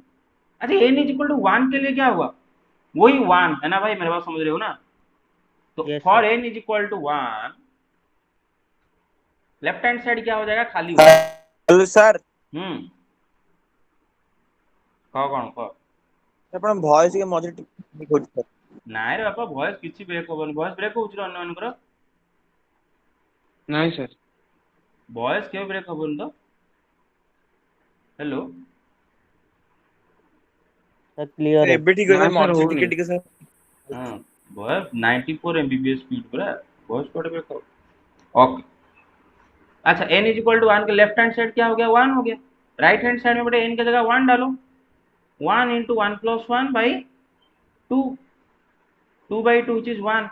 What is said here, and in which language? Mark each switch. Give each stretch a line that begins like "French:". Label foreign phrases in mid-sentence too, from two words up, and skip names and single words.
Hindi: अच्छा n
English: is equal to
Hindi: 1 के लिए क्या हुआ, वही 1 है ना भाई, मेरे बात समझ रहे हो ना। तो
English: Yes, फॉर sir.
Hindi: n
English: is equal to 1 left hand side
Hindi: क्या हो जाएगा, खाली हो जाएगा। हेलो सर, कहो कौन कहो।
Odia: ଆପଣ ଭଏସ ଟିକେ ମଝିରେ ଟିକେ ହଉଛି sir। ନାଇଁ ରେ ବାପା, ଭଏସ କିଛି ବ୍ରେକ୍ ହବନି, ଭଏସ ବ୍ରେକ୍ ହଉଛି ଅନ୍ୟ ମାନଙ୍କର, ନାଇଁ ସାର୍। ଭଏସ କେବେ ବ୍ରେକ୍ ହବନି ତ। हेलो
English: Sir, clear है।
Odia: ଏବେ ଠିକ ଅଛି ନା sir, ସାର୍ ମଝିରେ ହଉନି। ଟିକେ ଟିକେ sir।
Hindi: हाँ भैया 94 एमबीपीएस स्पीड पूरा बहुत स्पीड पे करो। ओके अच्छा n
English: is equal to
Hindi: 1 के
English: left hand side
Hindi: क्या हो गया 1 हो गया,
English: right hand side
Hindi: में बेटा n की जगह 1 डालो,
English: 1 into 1 plus 1 by 2, 2 by 2 which is 1.